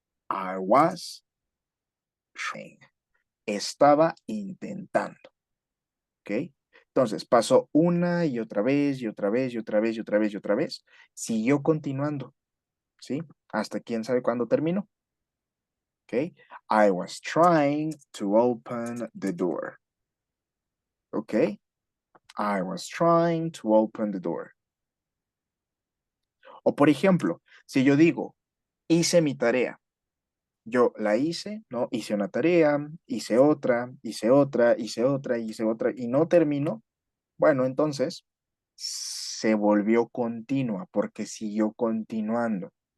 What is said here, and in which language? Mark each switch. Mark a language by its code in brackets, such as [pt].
[en] I was trying. [es] Estaba intentando. [en] ¿Ok? [es] Entonces pasó una y otra vez y otra vez y otra vez y otra vez y otra vez. Siguió continuando. ¿Sí? Hasta quién sabe cuándo terminó. ¿Ok? [en] I was trying to open the door. ¿Ok? I was trying to open the door. [es] O por ejemplo, si yo digo, hice mi tarea. Yo la hice, ¿no? Hice una tarea, hice otra, hice otra, hice otra, hice otra y no terminó. Bueno, entonces se volvió continua porque siguió continuando.